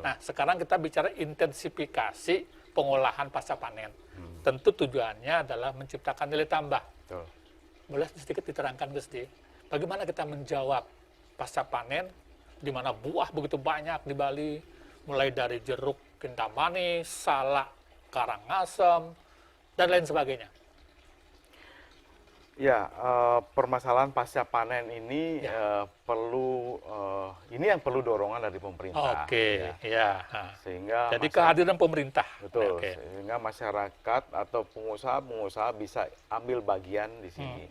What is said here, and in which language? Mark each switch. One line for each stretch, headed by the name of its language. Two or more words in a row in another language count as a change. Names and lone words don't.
Indonesian: Nah, sekarang kita bicara intensifikasi pengolahan pasca panen. Tentu tujuannya adalah menciptakan nilai tambah. Betul. Boleh sedikit diterangkan, Gusti, bagaimana kita menjawab pasca panen, di mana buah begitu banyak di Bali, mulai dari jeruk, kintamani, salak, karangasem, dan lain sebagainya. Ya, permasalahan pasca panen ini ini yang perlu dorongan dari pemerintah. Oke, ya. Sehingga Jadi kehadiran pemerintah. betul, Oke. sehingga masyarakat atau pengusaha bisa ambil bagian di sini.